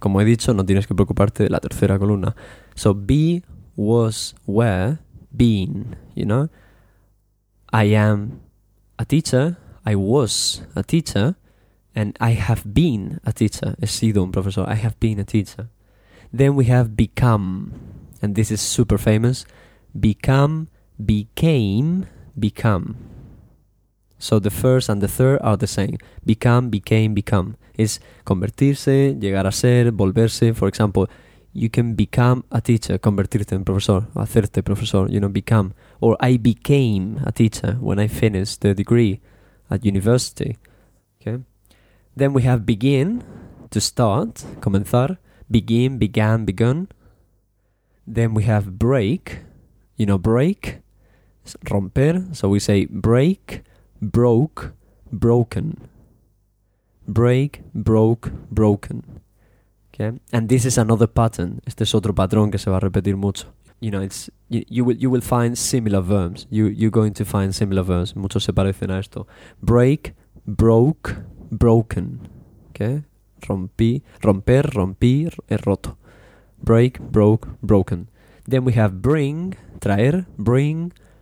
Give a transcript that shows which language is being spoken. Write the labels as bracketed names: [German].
[Spanish] Como he dicho, no tienes que preocuparte de la tercera columna. [English] So be, was, were, been, you know? I am a teacher, I was a teacher, and I have been a teacher. [Spanish] He sido un profesor, [English] I have been a teacher. Then we have become, and this is super famous. Become, became, become. So the first and the third are the same. Become, became, become. It's [Spanish] convertirse, llegar a ser, volverse. [English] For example, you can become a teacher, [Spanish] convertirte en profesor, hacerte profesor, [English] you know, become. Or I became a teacher when I finished the degree at university. Okay. Then we have begin, to start, comenzar. Begin, began, begun. Then we have break, you know, break. It's romper, so we say break, broke, broken. Break, broke, broken. Okay, and this is another pattern. [Spanish] Este es otro patrón que se va a repetir mucho. [English] You know, it's you will find similar verbs. You're going to find similar verbs. [Spanish] Muchos se parecen a esto. [English] Break, broke, broken. [Spanish] Okay, rompí, romper, rompí, he roto. [English] Break, broke, broken. Then we have bring, traer, bring.